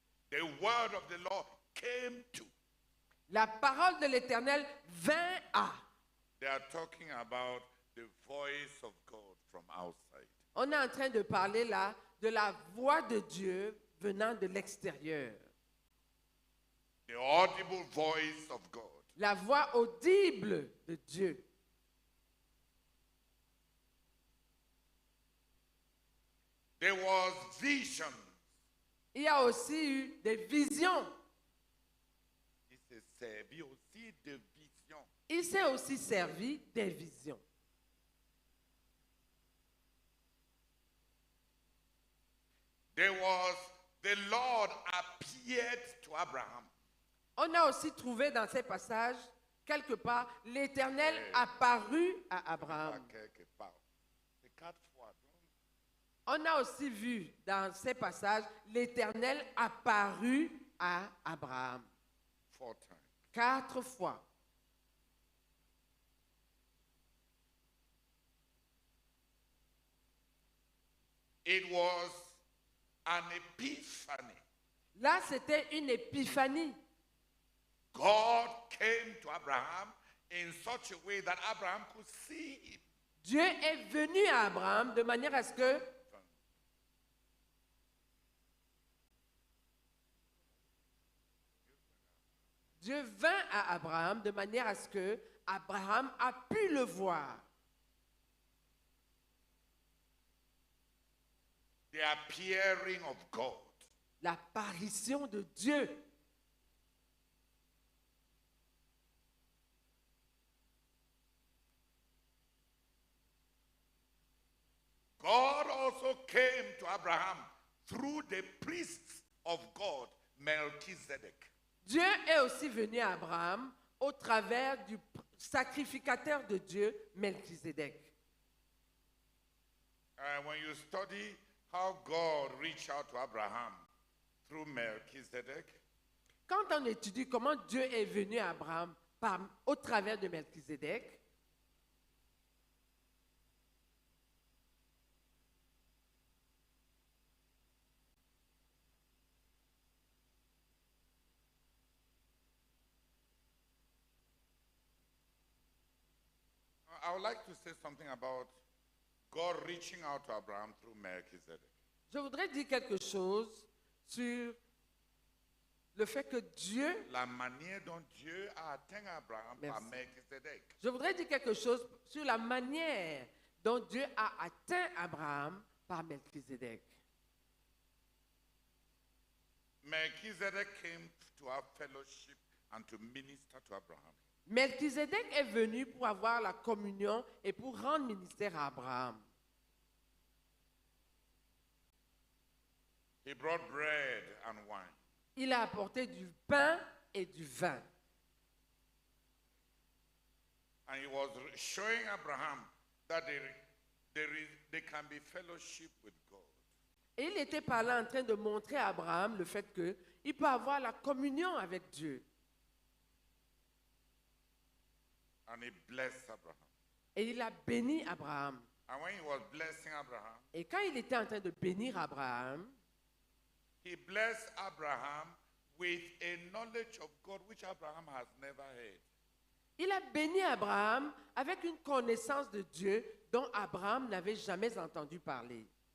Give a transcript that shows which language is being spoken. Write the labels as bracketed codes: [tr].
[en] the word of the Lord came to. [fr] la parole de l'Éternel vint à. [en] They are talking about the voice of God from outside. [fr] On est en train de parler là de la voix de Dieu venant de l'extérieur. [en] The audible voice of God. [fr] La voix audible de Dieu. [en] There was vision. [fr] Il y a aussi eu des visions. Il s'est servi aussi de vision. Il s'est aussi servi des visions. [en] There was the Lord appeared to Abraham. [fr] On a aussi trouvé dans ces passages, quelque part, l'Éternel apparut à Pas Abraham. quelque part. C'est 4 fois. Donc, On a aussi vu dans ces passages, l'Éternel apparut à Abraham. [en] 4 times. [fr] 4 fois. [en] It was an epiphany. [fr] Là, c'était une épiphanie. [en] God came to Abraham in such a way that Abraham could see him. [fr] Dieu est venu à Abraham de manière à ce que Dieu vint à Abraham de manière à ce que Abraham a pu le voir. [en] The appearing of God. [fr] L'apparition de Dieu. [en] God also came to Abraham through the priest of God, Melchizedek. [fr] Dieu est aussi venu à Abraham au travers du sacrificateur de Dieu, Melchizedek. [en] When you study how God reached out to Abraham through Melchizedek, [fr] Quand on étudie comment Dieu est venu à Abraham au travers de Melchizedek, [en] I would like to say something about God reaching out to Abraham through Melchizedek. [fr] je voudrais dire quelque chose sur le fait que Dieu, La manière dont Dieu a atteint Abraham par Merci. Melchizedek. je voudrais dire quelque chose sur la manière dont Dieu a atteint Abraham par Melchizedek. [en] Melchizedek came to have fellowship and to minister to Abraham. [fr] Melchizedek est venu pour avoir la communion et pour rendre ministère à Abraham. [en] He brought bread and wine. [fr] Il a apporté du pain et du vin. [en] And he was showing Abraham that there can be fellowship with God. [fr] Et il était par là en train de montrer à Abraham le fait qu'il peut avoir la communion avec Dieu. [en] And he blessed Abraham. [fr] Et il a béni Abraham. [en] And when he was blessing Abraham, [fr] Et quand il était en train de bénir Abraham, [en] he blessed Abraham with a knowledge of God which Abraham has never heard. [fr] il a béni Abraham avec une connaissance de Dieu dont Abraham n'avait jamais entendu parler.